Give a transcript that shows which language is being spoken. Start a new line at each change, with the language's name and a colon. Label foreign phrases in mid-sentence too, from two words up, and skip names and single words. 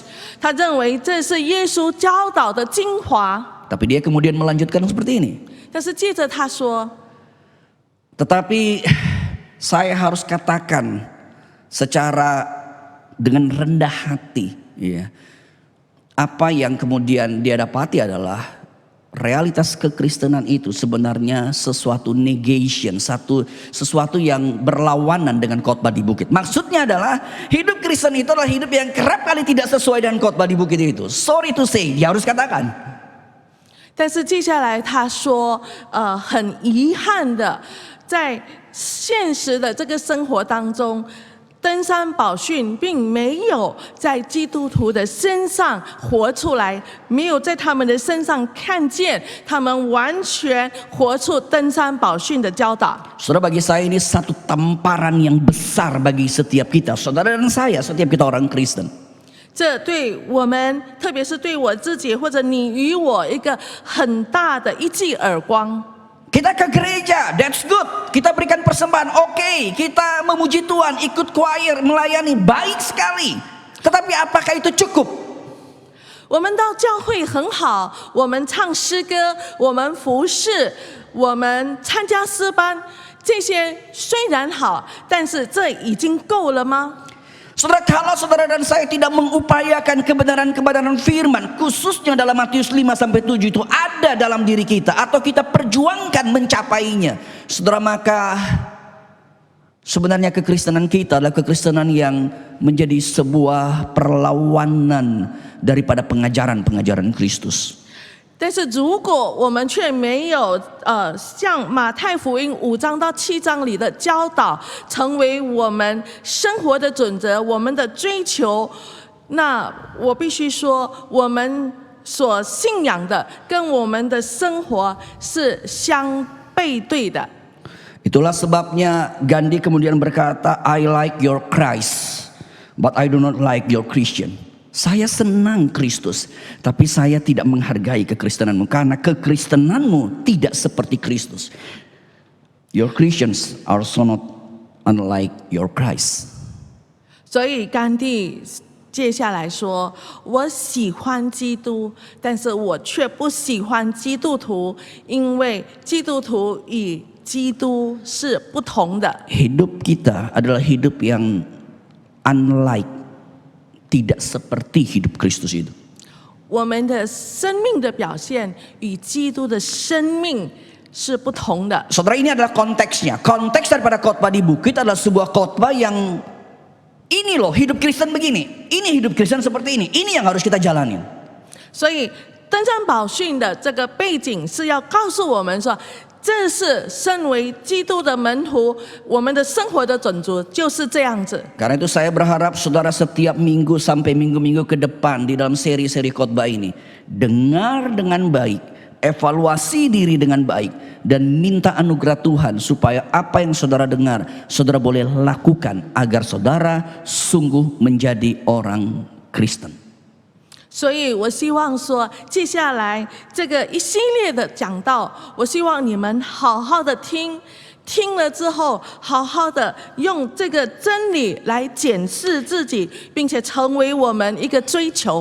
Chinese: 他认为这是耶稣教导的精华。
Indonesian: Tapi dia kemudian melanjutkan seperti ini.
Chinese: 但是接着他说，
Indonesian: Tetapi saya harus katakan secara dengan rendah hati, ya, apa yang kemudian dia dapati adalah realitas kekristenan itu sebenarnya sesuatu negation, sesuatu yang berlawanan dengan khotbah di bukit. Maksudnya adalah hidup Kristen itu adalah hidup yang kerap kali tidak sesuai dengan khotbah di bukit itu.
English: Sorry to say,
Indonesian: dia harus katakan.
Chinese: 但是接下来他说，很遗憾的，在现实的这个生活当中，登山宝训并没有在基督徒的身上活出来，没有在他们的身上看见他们完全活出登山宝训的教导。
Indonesian: Saudara, bagi saya ini satu tamparan yang besar bagi setiap kita, saudara dan saya, setiap kita orang Kristen.
Chinese: 这对我们，特别是对我自己或者你与我，一个很大的一记耳光。
Indonesian: Kita ke gereja,
English: that's good.
Indonesian: Kita berikan persembahan, oke. Kita memuji Tuhan, ikut choir, melayani, baik sekali. Tetapi apakah itu cukup?
Chinese: 我们到教会很好，我们唱诗歌，我们服侍，我们参加诗班，这些虽然好，但是这已经够了吗？
Indonesian: Saudara, kalau saudara dan saya tidak mengupayakan kebenaran-kebenaran firman, khususnya dalam Matius 5-7 itu ada dalam diri kita, atau kita perjuangkan mencapainya, saudara, maka sebenarnya kekristenan kita adalah kekristenan yang menjadi sebuah perlawanan daripada pengajaran-pengajaran Kristus.
Chinese: 但是如果我们却没有像马太福音5章到7章里的教导，成为我们生活的准则，我们的追求，那我必须说，我们所信仰的跟我们的生活是相背对的。
Indonesian: Itulah sebabnya Gandhi kemudian berkata,
English: I like your Christ, but I do not like your Christian.
Indonesian: Saya senang Kristus, tapi saya tidak menghargai kekristenanmu karena kekristenanmu tidak seperti Kristus.
English: Your Christians are so not unlike your Christ.
Chinese: 所以甘地接下来说：“我喜欢基督，但是我却不喜欢基督徒，因为基督徒与基督是不同的。
Indonesian: Hidup kita adalah hidup yang unlike, tidak seperti hidup Kristus itu.
Chinese: 我们的生命的表现与基督的生命是不同的。
Indonesian: Saudara, ini adalah konteksnya. Konteks daripada khotbah di bukit adalah sebuah khotbah yang ini loh, hidup Kristen begini. Ini hidup Kristen seperti ini. Ini yang harus kita jalanin.
Chinese: 所以登山宝训的这个背景是要告诉我们说，这是身为基督的门徒，我们的生活的准则就是这样子。
Indonesian: Karena itu saya berharap saudara setiap minggu sampai minggu-minggu ke depan di dalam seri-seri khotbah ini dengar dengan baik, evaluasi diri dengan baik, dan minta anugerah Tuhan supaya apa yang saudara dengar saudara boleh lakukan agar saudara sungguh menjadi orang Kristen.
Chinese: 所以我希望说，接下来这个一系列的讲道，我希望你们好好的听，听了之后，好好的用这个真理来检视自己，并且成为我们一个追求。